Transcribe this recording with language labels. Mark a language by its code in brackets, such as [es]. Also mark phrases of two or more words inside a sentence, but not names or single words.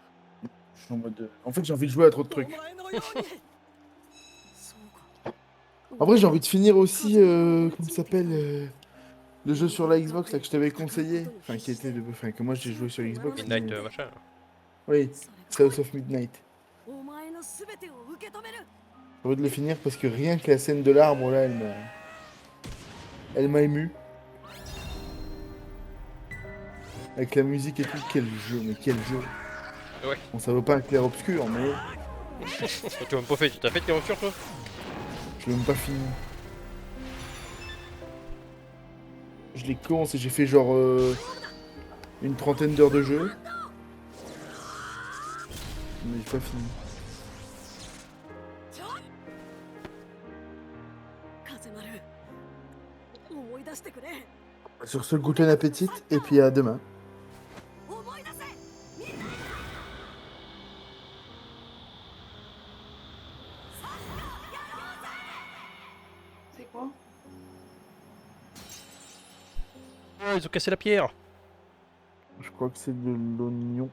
[fr] En fait, j'ai envie de jouer à trop de trucs. En vrai, j'ai envie de finir aussi, comment ça s'appelle le jeu sur la Xbox là, que je t'avais conseillé. Enfin, enfin, que moi j'ai joué sur Xbox. Midnight mais- machin. Oui, South of Midnight. [ja] お前の全てを受け止める [fr] J'ai envie de le finir parce que rien que la scène de l'arbre là, elle m'a ému. Avec la musique et tout, quel jeu, mais quel jeu. Ouais. Bon, ça vaut pas un clair-obscur, mais Tu m'as même pas fait, tu t'as fait tes ruptures toi? je l'ai même pas fini. Je l'ai commencé, j'ai fait genre une trentaine d'heures de jeu. Mais j'ai pas fini. [ja] 風丸思い出してくれ [fr] Sur ce, guten appétit et puis à demain. [ja] 思い出せ [fr] C'est quoi? Oh, ils ont cassé la pierre. Je crois que c'est de l'oignon.